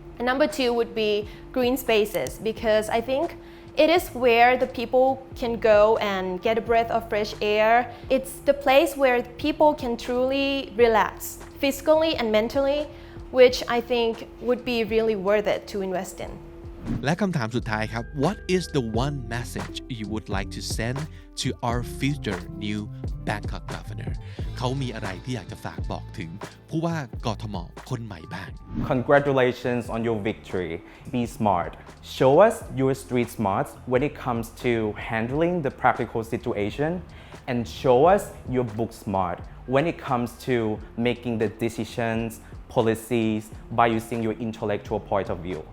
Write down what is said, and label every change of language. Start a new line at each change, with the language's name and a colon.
English: And number two would be green spaces, because I think it is where the people can go and get a breath of fresh air. It's the place where people can truly relax, physically and mentally, which I think would be really worth it to invest in.
Thai: และคำถามสุดท้ายครับ
English: What is the one message you would like to send to our future new Bangkok governor
Thai: เขามีอะไรที่อยากจะฝากบอกถึงผู้ว่ากทมคนใหม่บ้าง
English: Congratulations on your victory. Be smart. Show us your street smarts when it comes to handling the practical situation, and show us your book smart when it comes to making the decisions, policies by using your intellectual point of view.